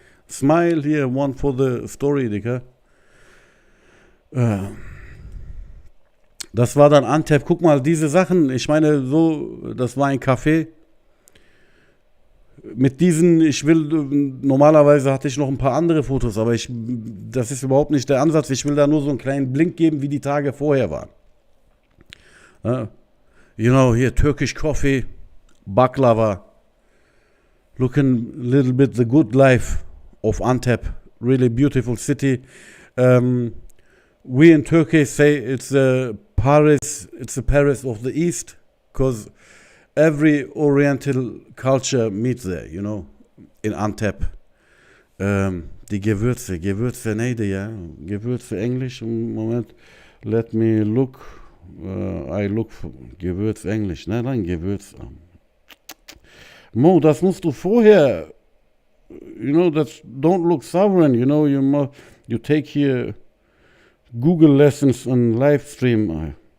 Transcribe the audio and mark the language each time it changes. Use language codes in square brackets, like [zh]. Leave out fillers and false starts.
[en] Smile, here, one for the story, Dicker. [de] Das war dann Antep. Guck mal, diese Sachen, ich meine, so, das war ein Café. Mit diesen, normalerweise hatte ich noch ein paar andere Fotos, aber das ist überhaupt nicht der Ansatz. Ich will da nur so einen kleinen Blink geben, wie die Tage vorher waren. [en] You know, here, Turkish coffee, baklava, looking a little bit the good life of Antep, really beautiful city. We in Turkey say it's the Paris of the East, because every Oriental culture meets there, you know, in Antep. [de] Die Gewürze [tr] neydi ya? [de] Gewürze Englisch, Moment, [en] let me look, I look for [de] Gewürz Englisch, nein, Gewürz. [en] Mo, [de] das musst du vorher, [en] you know, don't look sovereign, you know, you take here Google lessons on live stream.